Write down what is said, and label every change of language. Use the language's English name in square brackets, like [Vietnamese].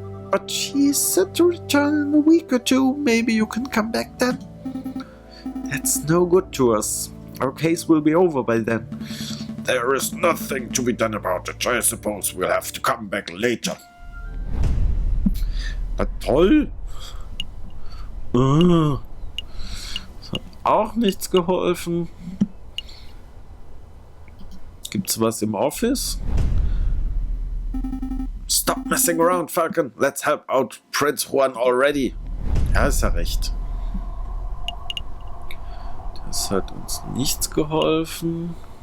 [English] But he's set to return in a week or two. Maybe you can come back then. That's no good to us. Our case will be over by then. There is nothing to be done about it. I suppose we'll have to come back later. [German] Na toll. Das hat auch nichts geholfen. Gibt's was im Office? [English] Stop messing around, Falcon. Let's help out Prince Juan already. [German] Ja, ist ja recht. Das hat uns nichts geholfen.